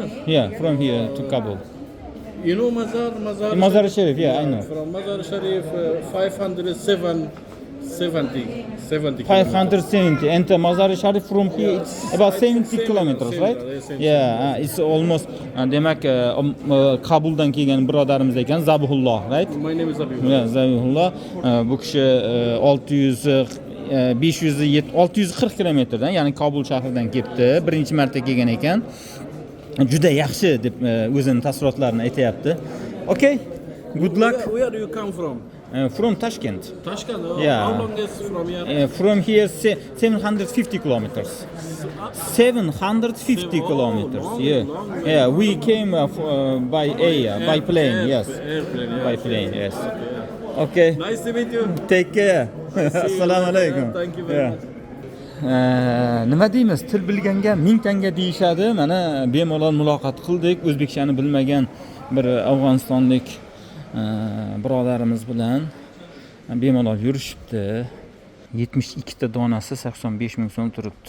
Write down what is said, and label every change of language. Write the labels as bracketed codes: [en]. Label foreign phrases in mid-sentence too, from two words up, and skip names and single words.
[en] Yeah, from here to Kabul. You know Mazar Sharif, yeah, I know. From Mazar Sharif, 570 570 and Mazar Sharif from here it's about 70 kilometers, similar, right? yeah, same. Yeah, it's almost [uz] demak Kabuldan kelgan birodarimiz ekan Zabihulloh, [en] right? My name is Abi. Yeah, Zabihulloh. [uz] Bu kishi 640 kilometrdan, ya'ni Kabul shahridan kelibdi. Birinchi marta kelgan ekan. Juda yaxshi deb o'zining taassurotlarini aytayapti. [en] Okay. Good luck. Where do you come from? From Tashkent. Tashkent. Yeah. How long is from here? From here 750 kilometers. 750 kilometers. long, Yeah. long. Yeah, we came by air, by plane, yes. Airplane, yes. By plane, yes. Okay. Nice to meet you. Take care. [uz] Assalomu alaykum. [en] Thank you very much. [uz] Nima deymiz? Til bilganga ming tanga deyishadi. Mana bemalol muloqot qildik. O'zbekchani bilmagan bir Afg'onistonlik birodarimiz bilan bemalol yurishibdi. 72 ta donasi 85 ming so'm turibdi.